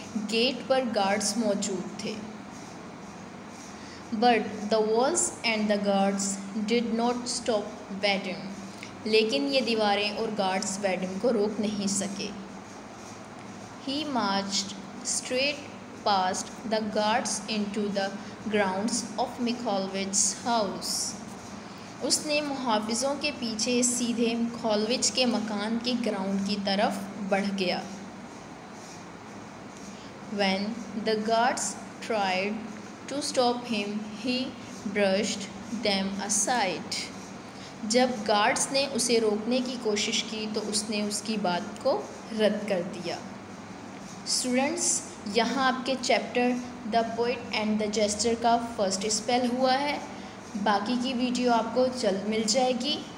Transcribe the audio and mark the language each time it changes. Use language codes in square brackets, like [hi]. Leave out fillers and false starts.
[hi] Gate पर guards मौजूद थे। [en] But the walls and the guards did not stop Vadim. [hi] लेकिन ये दीवारें और गार्ड्स वैडिम को रोक नहीं सके। [en] He marched straight past the guards into the grounds of Mikhalovich's house. [hi] उसने मुहाफ़िज़ों के पीछे सीधे मिखालोविच के मकान के ग्राउंड की तरफ बढ़ गया। [en] When the guards tried to stop him, he brushed them aside. [hi] जब गार्ड्स ने उसे रोकने की कोशिश की तो उसने उसकी बात को रद्द कर दिया। स्टूडेंट्स, यहाँ आपके chapter the poet and the gesture का फर्स्ट स्पेल हुआ है। बाकी की वीडियो आपको जल्द मिल जाएगी।